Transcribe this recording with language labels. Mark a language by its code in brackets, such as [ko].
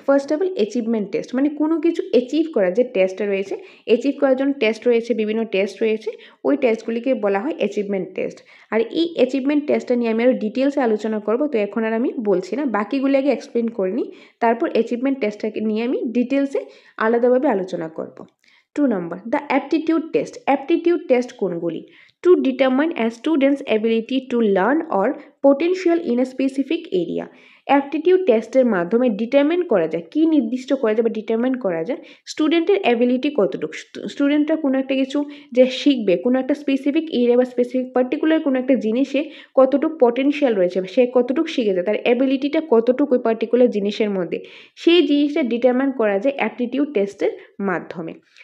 [bn] First of all achievement test, মানে কোনো কিছু অ্যাচিভ করার যে টেস্টটা রয়েছে, অ্যাচিভ করার জন্য টেস্ট রয়েছে, বিভিন্ন টেস্ট রয়েছে, ওই টেস্টগুলিকে বলা হয় অ্যাচিভমেন্ট টেস্ট। আর এই অ্যাচিভমেন্ট টেস্টটা নিয়ে আমি আরও ডিটেলসে আলোচনা করব, তো এখন আর আমি বলছি না, বাকিগুলি আগে এক্সপ্লেন করে নিই, তারপর অ্যাচিভমেন্ট টেস্টটাকে নিয়ে আমি ডিটেলসে আলাদাভাবে আলোচনা করব। 2 নম্বর, the aptitude test. Aptitude test কোনগুলি? [en] To determine a student's ability to learn or potential in a specific area. [bn] Aptitude টেস্টের মাধ্যমে ডিটারমিন করা যায়, কি নির্দিষ্ট করা যায় বা ডিটারমিন করা যায় স্টুডেন্টের অ্যাবিলিটি কতটুকু, স্টুডেন্টরা কোনো একটা কিছু যে শিখবে, কোনো একটা স্পেসিফিক এরিয়া বা স্পেসিফিক পার্টিকুলার কোনো একটা জিনিসে কতটুকু পটেনশিয়াল রয়েছে, সে কতটুকু শিখেছে, তার অ্যাবিলিটিটা কতটুকু ওই পার্টিকুলার জিনিসের মধ্যে, সেই জিনিসটা ডিটারমিন করা যায় অ্যাপটিটিউড টেস্টের মাধ্যমে।